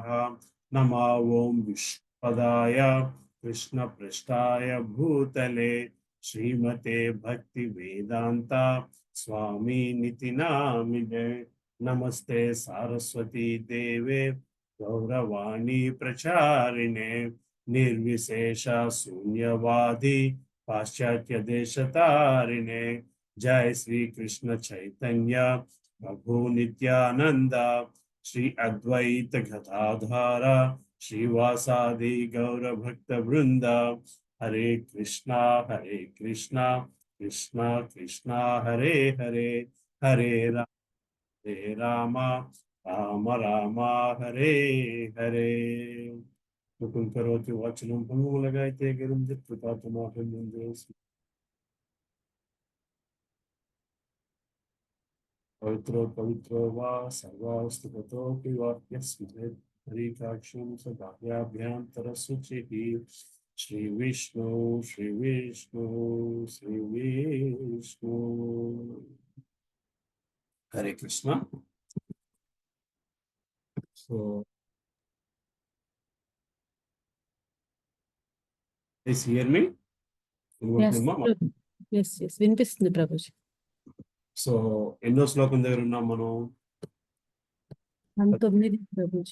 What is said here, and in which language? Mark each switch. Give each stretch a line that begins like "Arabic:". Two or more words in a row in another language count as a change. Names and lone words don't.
Sanskrit: నమో ఓం విష్ణుపదాయ కృష్ణ పృష్ఠాయ భూతలే శ్రీమతే భక్తి వేదాంత స్వామి నితి నామినే. నమస్తే సారస్వతీ దేవే గౌరవాణి ప్రచారిణే నిర్విశేష శూన్యవాది పాశ్చాత్య దేశతారిణే. जय श्री कृष्ण चैतन्य प्रभु नित्यानंद श्री अद्वैत गदाधर श्रीवासादि गौर भक्त वृंद. हरे कृष्णा कृष्णा कृष्णा हरे हरे, हरे राम राम राम हरे हरे. मुकुं करोति वाचनं पङ्गुं लगायते गिरिं यत्कृपातुमाहं वन्दे. पवित्रो पवित्रो वा सर्वास्तु ततोऽपि वाक्यस्मृतिः हरिकाक्षं सदाभ्याभ्यन्तरशुचिः. श्री विष्णु श्री विष्णु श्री विष्णु. हरे कृष्ण.
English: so please hear me.
Telugu: వినిపిస్తుంది ప్రభుజీ. సో ఎన్నో శ్లోకం దగ్గర ఉన్నాం మనం? 19 ప్రభుజీ.